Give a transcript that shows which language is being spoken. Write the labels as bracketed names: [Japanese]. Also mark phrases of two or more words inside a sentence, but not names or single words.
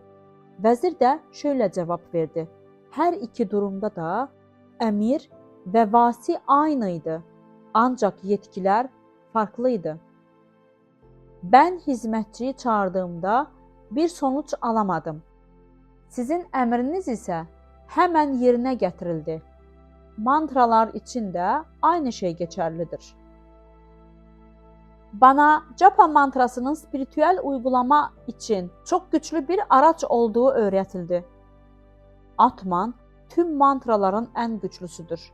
[Turkish] Vezir de şöyle cevap verdi. Her iki durumda da emir ve vasi aynıydı. Ancak yetkiler farklıydı. Ben hizmetçiyi çağırdığımda bir sonuç alamadım. [Azerbaijani] Sizin əmriniz isə həmən yerinə gətirildi. [Turkish] Mantralar için də aynı şey geçerlidir. Bana Japa mantrasının spiritüel uygulama için çok güçlü bir araç olduğu öğretildi. Atman tüm mantraların en güçlüsüdür.